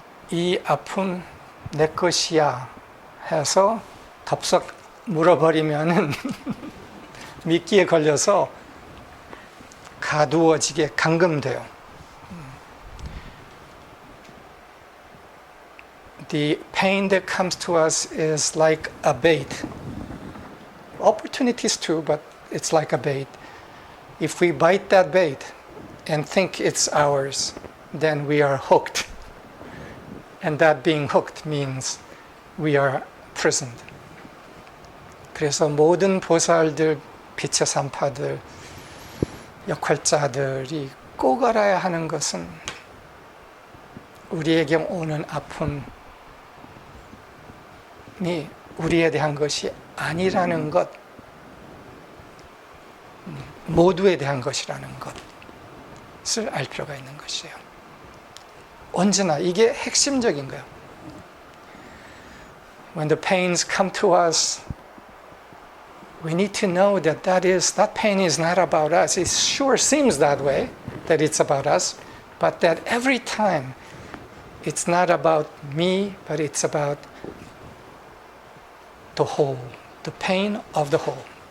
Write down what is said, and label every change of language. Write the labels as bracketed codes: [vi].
[ko] 이 아픔 내 것이야 해서 덥석 물어버리면은 미끼에 걸려서 가두어지게 감금돼요. [en] The pain that comes to us is like a bait. Opportunities too, but it's like a bait. If we bite that bait and think it's ours, then we are hooked. And that being hooked means we are prisoned. [ko] 그래서 모든 보살들, 빛의 산파들, 역할자들이 꼭 알아야 하는 것은 우리에게 오는 아픔이 우리에 대한 것이 아니라는 것, 모두에 대한 것이라는 것을 알 필요가 있는 것이에요. 언제나 이게 핵심적인 거예요. [en] When the pains come to us, we need to know that that pain is not about us. It sure seems that way, that it's about us, but that every time it's not about me, but it's about the whole, the pain of the whole.